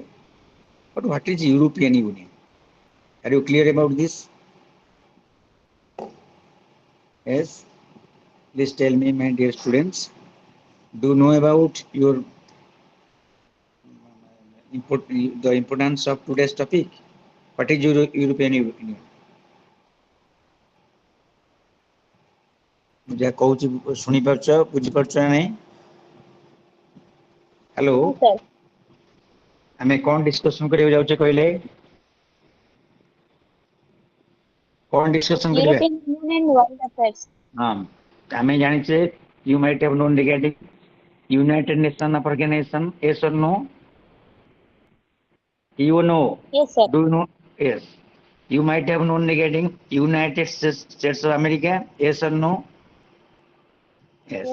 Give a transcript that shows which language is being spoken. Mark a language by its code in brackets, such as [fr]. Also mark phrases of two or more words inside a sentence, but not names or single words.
[en] But what is European Union? Are you clear about this? Yes. Please tell me, my dear students. Do you know about the importance of today's topic? What is European Union? [or] ଯାହା କହୁଛି ଶୁଣିପାରୁଛ ବୁଝିପାରୁଛ ନା ନାହିଁ? ହ୍ୟାଲୋ, [en] Yes, sir. [or] ଆମେ କ'ଣ ଡିସ୍କସନ କରିବାକୁ ଯାଉଛେ କହିଲେ? କ'ଣ ଡିସ୍କସନ କରିବା? [en] European Union and World Affairs. [or] ହଁ, ଆମେ ଜାଣିଛେ [en] you might have known regarding United Nations Organization. Yes or no? You know. Yes, sir. Do you know? Yes. You might have known regarding United States of America. Yes or no? Yes.